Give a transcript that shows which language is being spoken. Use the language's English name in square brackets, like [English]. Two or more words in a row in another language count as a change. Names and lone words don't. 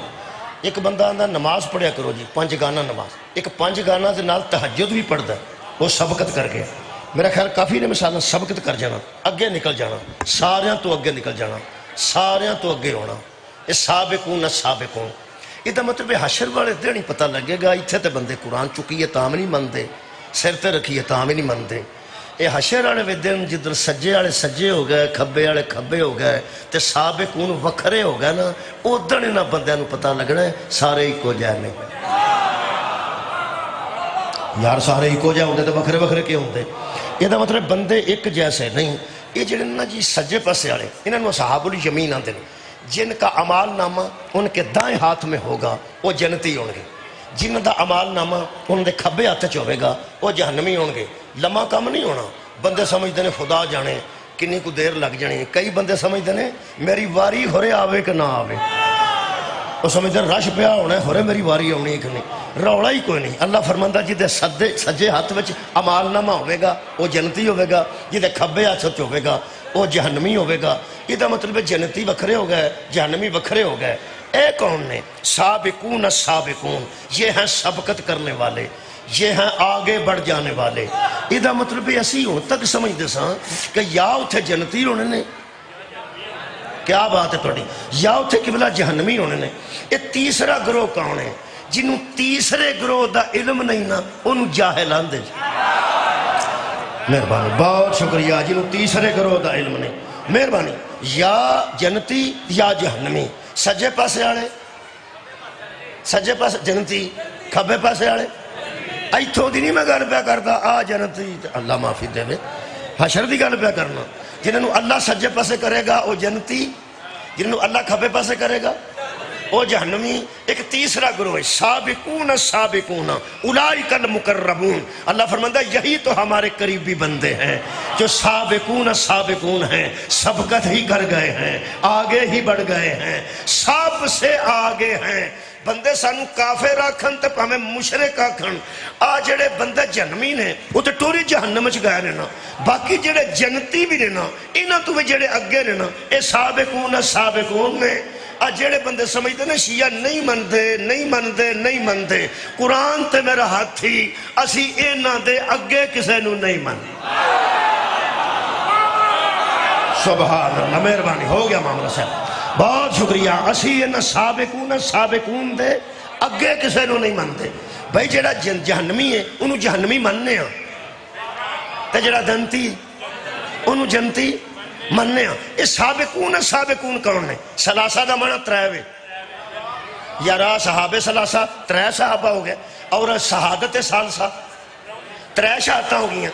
[Punjabi] ایک بندہ آندہ نماز پڑھیا کرو جی، 5 گانا نماز، ایک 5 گانا دے نال تہجد بھی پڑھ دا، وہ سبقت کر گیا۔ میرا خیال کافی نے مثالہ سبقت کر جانا، اگے نکل جانا، ساریاں تو اگے نکل جانا، ساریاں تو اگے ہونا۔ [Arabic] یہ سابقون السابقون۔ [Punjabi] یہ دا مطلب حشر والے دن ہی پتہ لگے گا اتھے تے بندے قرآن چکی ہے تام نہیں مندے، سر تے رکھی ہے تام نہیں مندے۔ یہ حشر والے دن جدھر سجے والے سجے ہو گئے، کھبے والے کھبے ہو گئے، تے سابقون وکھرے ہو گئے نا، ادھر انہاں بندیاں نوں پتہ لگنا ہے سارے ایکو جہے نہیں۔ یار سارے ایکو جہے ہوندے تے وکھرے وکھرے کیوں ہوندے؟ یہ دا مطلب بندے ایک جیسے نہیں۔ یہ جڑے نا جی سجے پاسے والے، انہاں نوں [Arabic] اصحاب الیمین [Punjabi] آندے نے۔ [Urdu] جن کا اعمال نامہ ان کے دائیں ہاتھ میں ہوگا وہ جنتی ہوں گے، [Punjabi] جن دا اعمال نامہ ان دے کھبے ہاتھ چ [Urdu] ہوگا وہ جہنمی ہوں گے۔ [Punjabi] لمحہ کم نہیں ہونا۔ بندے سمجھتے ہیں خدا جانے کنی کو دیر لگ جانی، کئی بندے سمجھتے ہیں میری واری ہورے آوے کہ نہ آوے، وہ سمجھتے ہیں رش پیا ہونا ہے ہورے میری واری آنی کہ نہیں، روڑا ہی کوئی نہیں۔ اللہ فرماندہ جدے سجے ہاتھ وچ اعمال نامہ ہوئے گا وہ جنتی ہوئے گا، جدے کھبے ہاتھ وچ ہوئے گا وہ جہنمی ہوئے گا۔ یہ دا مطلب ہے جنتی وکھرے ہو گئے، جہنمی وکھرے ہو گئے۔ اے کون نے؟ [Arabic] سابقون السابقون، [Urdu] یہ ہیں سبقت کرنے والے، یہ ہیں آگے بڑھ جانے والے۔ [Punjabi] یہ دا مطلب ہے اسی ہوں تک سمجھ دے ساں کہ یا اتھے جنتی ہونے نے، کیا بات ہے توڑی، یا اتھے قبلہ جہنمی ہونے نے۔ [Urdu] یہ تیسرا گروہ کون ہے؟ [Punjabi] جنہوں تیسرے گروہ دا علم نہیں نا انہوں جاہل آندے۔ [Urdu] مہربانی، بہت شکریہ۔ [Punjabi] جنہوں تیسرے گروہ دا علم نہیں، مہربانی، یا جنتی یا جہنمی۔ سجے پاسے آڑے، سجے پاسے جنتی، کھبے پاسے آڑے، ایتھوں دی نہیں میں گل پیا کردا آ جنتی، اللہ معافی دے دے، حشر دی گل پیا کرنا۔ جنہوں اللہ سجے پاسے کرے گا وہ جنتی، جنہوں اللہ کھبے پاسے کرے گا وہ جہنمی۔ [Urdu] ایک تیسرا گروہ ہے [Arabic] سابقون السابقون اولئک المقربون۔ [Urdu] اللہ فرماتا ہے یہی تو ہمارے قریبی بندے ہیں جو [Arabic] سابقون السابقون [Urdu] ہیں، سبقت ہی کر گئے ہیں، آگے ہی بڑھ گئے ہیں، سب سے آگے ہیں۔ [Punjabi] بندے سانو کافر آکھن تے پاویں مشرک آکھن، آ جڑے بندے جہنمی نے وہ تے ٹوری جہنم وچ گئے نے نا، باقی جڑے جنتی بھی نے نا انہاں تو جڑے اگے نے نا اے [Arabic] سابقون السابقون [Punjabi] نے۔ جڑے بندے سمجھتے ہیں شیعہ نہیں مندے نہیں مندے نہیں مندے، قرآن تے میرا ہاتھ ہی اسی اینا دے اگے کسے نو نہیں مندے۔ [Arabic] سبحان اللہ، [Urdu] مہربانی، ہو گیا معاملہ صاحب، بہت شکریہ۔ [Punjabi] اسی اینا سابقون دے اگے کسے نو نہیں مندے۔ بھائی جڑا جہنمی ہے انہوں جہنمی مننے ہیں، تے جڑا جنتی انہوں جنتی مننے ہیں۔ یہ سابقون کون نے؟ سلاسہ دا معنی 3 یارا صحابہ سلاسہ 3 صحابہ ہو گئے، اور شہادت ثالثہ 3 شہادتیں ہو گئی ہیں۔